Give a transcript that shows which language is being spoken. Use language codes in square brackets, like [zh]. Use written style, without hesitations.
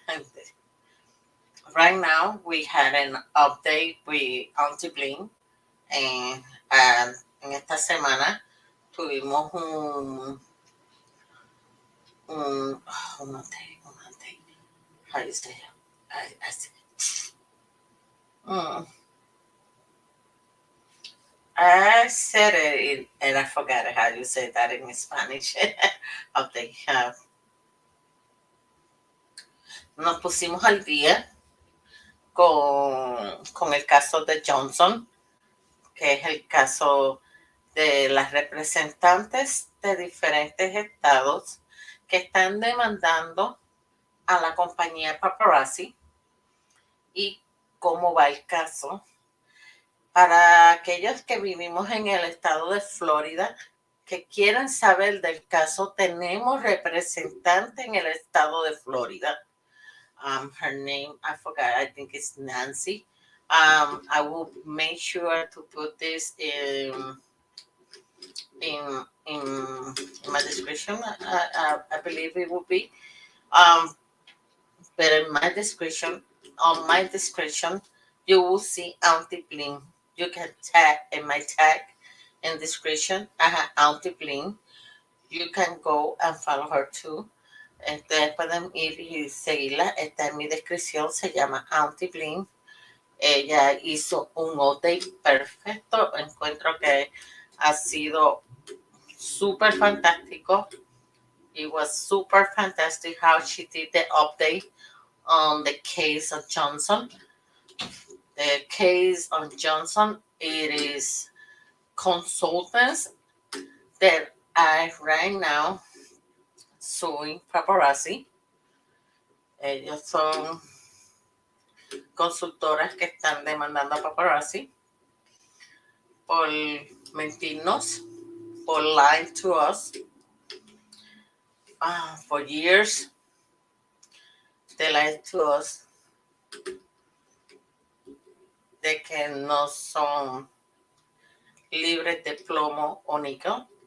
[en] And right now we had an update with antimlm and [es] en esta semana tuvimos un update, [en] how you say it? Mm, I said it and I forgot how you say that in Spanish. Update. [es] Nos pusimos al día con el caso de Johnson, que es el caso de las representantes de diferentes estados que están demandando a la compañía paparazzi y cómo va el caso. Para aquellos que vivimos en el estado de Florida, que quieran saber del caso, tenemos representante en el estado de Florida. [en] Her name, I forgot, I think it's Nancy. I will make sure to put this in my description. I believe it will be. But in my description, on my description, you will see antimlm. You can tag in my tag in description. I have antimlm. You can go and follow her too. [es] Ustedes pueden ir y seguirla. Está en mi descripción. Se llama antimlm. Ella hizo un update perfecto. Encuentro que ha sido súper fantástico. [en] It was super fantastic how she did the update on the case of Johnson. The case of Johnson, it is consultants that are right now suing paparazzi. [es] Ellos son consultoras que están demandando a paparazzi por mentirnos, por [en] lying to us. For years, they lied to us [es] de que no son libres de plomo o níquel.